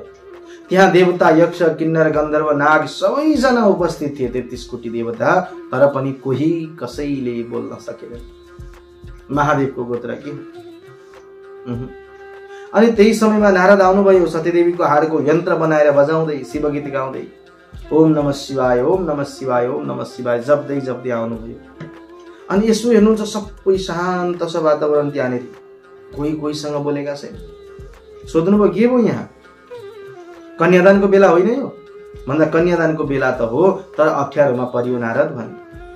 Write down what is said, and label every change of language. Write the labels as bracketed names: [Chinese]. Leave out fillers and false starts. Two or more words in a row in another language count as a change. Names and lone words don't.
[Nepali] त्यहाँ देवता, यक्ष, किन्नर, गन्धर्व, नाग सबैजना उपस्थित थिए। 33 कोटी देवता, तर पनि कोही कसैले बोल्न सकेन महादेवको गोत्र के हो। अनि त्यही समयमा नारद आउनुभयो। सत्यदेवीको हारको यन्त्र बनाएर बजाउँदै शिवगीत गाउँदै [Sanskrit] ओम नमः शिवाय, ओम नमः शिवाय, ओम नमः शिवाय [Nepali] जप्दै आउनुभयो। अनि यसो हेर्नुहुन्छ, सबै शान्त छ वातावरण। त्यहाँनिर कोहीसँग बोलेका छैन। सोध्नुभयो के भयो यहाँ? कन्यादानको बेला होइन यो? भन्दा कन्यादानको बेला त हो, तर अप्ठ्यारोमा परियो नारद भने।